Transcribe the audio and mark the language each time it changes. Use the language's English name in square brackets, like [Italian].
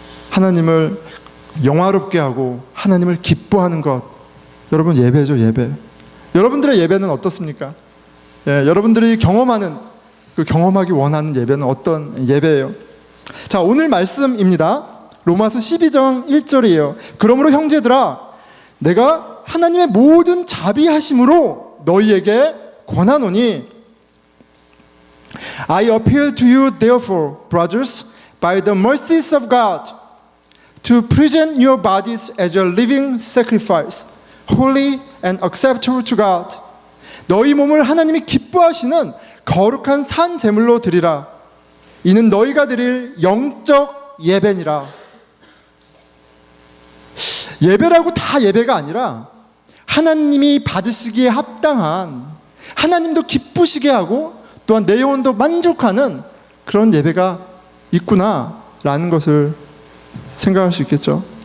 [Korean] 하나님을 영화롭게 하고 하나님을 기뻐하는 것, 여러분 예배죠, 예배. 여러분들의 예배는 어떻습니까? 예, 여러분들이 경험하기 원하는 예배는 어떤 예배예요? 자, 오늘 말씀입니다. 로마서 12장 1절이에요. 그러므로 형제들아, 내가 하나님의 모든 자비하심으로 너희에게 권하노니, [English] I appeal to you therefore, brothers, by the mercies of God, to present your bodies as a living sacrifice, holy and acceptable to God. [Korean] 너희 몸을 하나님이 기뻐하시는 거룩한 산 제물로 드리라. 이는 너희가 드릴 영적 예배니라. 예배라고 다 예배가 아니라 하나님이 받으시기에 합당한, 하나님도 기쁘시게 하고 또한 내 영혼도 만족하는 그런 예배가 있구나라는 것을 생각할 수 있겠죠.